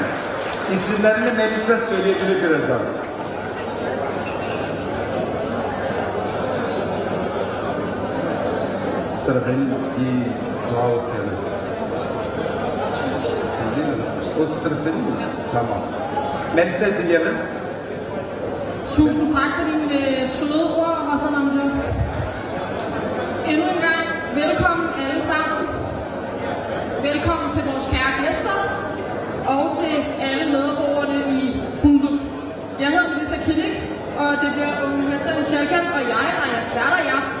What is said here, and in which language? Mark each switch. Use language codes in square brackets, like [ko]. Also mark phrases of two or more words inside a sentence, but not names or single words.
[tr] İsimlerini Melisa söyleyebilir birazdan. Sıra benim bir dua okuyalım. Değil mi? O sıra senin mi? Tamam. Melisa'yı dinleyelim. [da] Tusind tak for dine søde ord, Hassan Amjo. Endnu en gang, velkommen alle sammen. Velkommen til vores kære gæster og til alle medborgerne i Bulduk. Jeg hedder Melissa Killik, og det bliver Hassan Kalkan og jeg, der er jeres værter i aften.